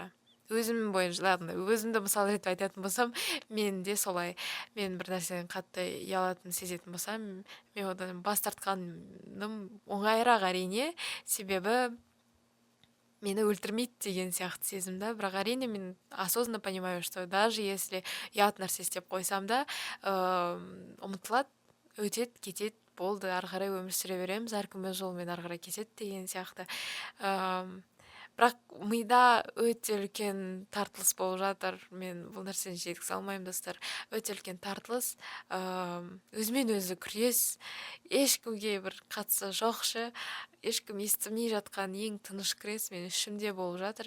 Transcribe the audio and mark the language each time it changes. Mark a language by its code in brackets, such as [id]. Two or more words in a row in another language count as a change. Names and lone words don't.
[kk] Өзім бойынша, ладно, өзімді мысал ретіп айтатын болсам, мен де солай. Мен бір нәрседен қатты ұялатын сезетін болсам, мен одан бас тартқаным оңайырақ әрине, себебі мені өлтірмейді деген сияқты сезім да, бірақ әрине мен [ru] осознанно понимаю, что даже если [kk] ұят нәрсе істеп қойсам да, ұмытылады, өтеді, кетеді, болды, ары қарай өмір сүре береміз, әркім өз жолымен ары қарай кетеді деген сияқты. Бірақ мида өте үлкен тартылыс болып жатыр. Мен бұл нәрсені жеткізе алмаймын, достар. Өте үлкен тартылыс, өзімен өзі күрес, ешкімге бір қатысы жоқ ше, ешкім естімей жатқан ең тыныш күрес менің ішімде болып жатыр.